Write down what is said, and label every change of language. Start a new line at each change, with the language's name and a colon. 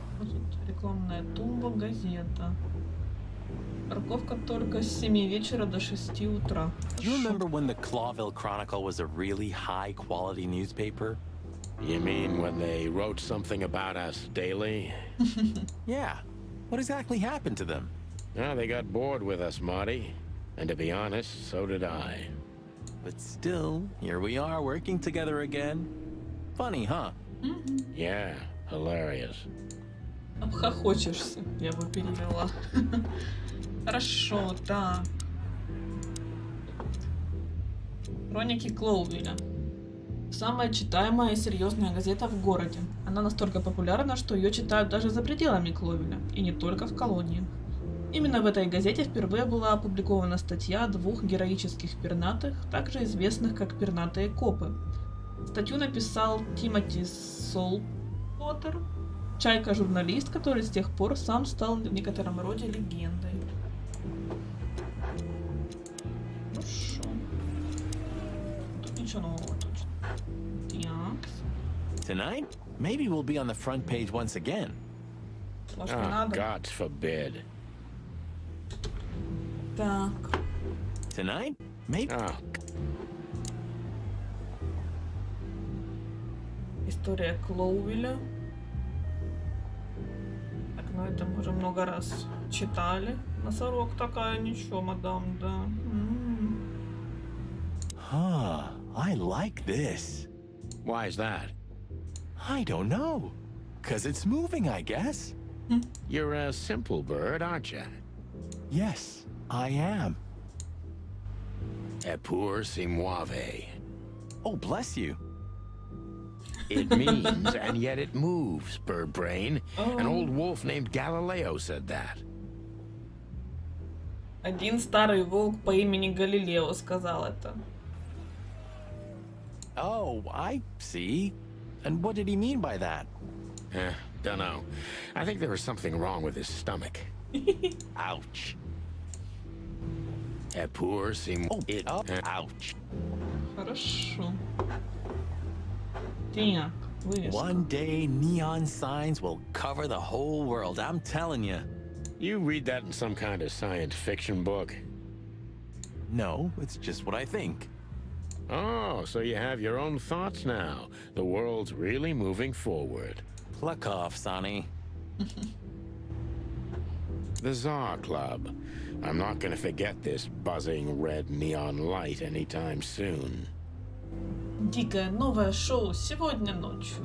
Russian: Вот тут рекламная тумба, газета. Парковка только с 7 вечера до 6 утра.
English: Do you remember when the Clawville Chronicle was a really high-quality newspaper? You mean when they wrote something about us daily? Yeah. What exactly happened to them? They got bored with us, Marty. And to be honest, so did I. But still, here we are working together again. Funny, huh? Yeah, hilarious.
Russian: Обхохочешься, я бы перевела. Хорошо, так. Хроники Клоувилля. Самая читаемая и серьезная газета в городе. Она настолько популярна, что ее читают даже за пределами Клоувилля, и не только в колонии. Именно в этой газете впервые была опубликована статья о 2 героических пернатых, также известных как пернатые копы. Статью написал Тимоти Солпотер, чайка-журналист, который с тех пор сам стал в некотором роде легендой. Хорошо. Тут ничего нового точно. Так.
English: Tonight, maybe we'll be on the front page once again.
Russian: Может, не надо?
English: God forbid.
Russian: Так.
English: Tonight, maybe.
Russian: История Клоувилля. Так, ну это мы уже много раз читали. Носорог такая, ничего, мадам, да.
English: Huh, I like this. Why is that? I don't know. 'Cause it's moving, I guess. You're a simple bird, aren't you? Yes, I am.
Italian: Epur si muove.
English: Oh, bless you. It means, and yet it moves, bird brain. An old wolf named Galileo said that.
Russian: Один старый волк по имени Галилео сказал это.
English: Oh, I see. And what did he mean by that? Dunno. I think there was something wrong with his stomach. Ouch.
Italian: Epur si
English: ouch.
Russian: Хорошо. Так, вывеска.
English: One day, neon signs will cover the whole world, I'm telling you. You read that in some kind of science fiction book? No, it's just what I think. Oh, so you have your own thoughts now. The world's really moving forward. Pluck off, Sonny. The Czar Club. I'm not gonna forget this buzzing red neon light anytime soon.
Russian: Дикое новое шоу сегодня ночью.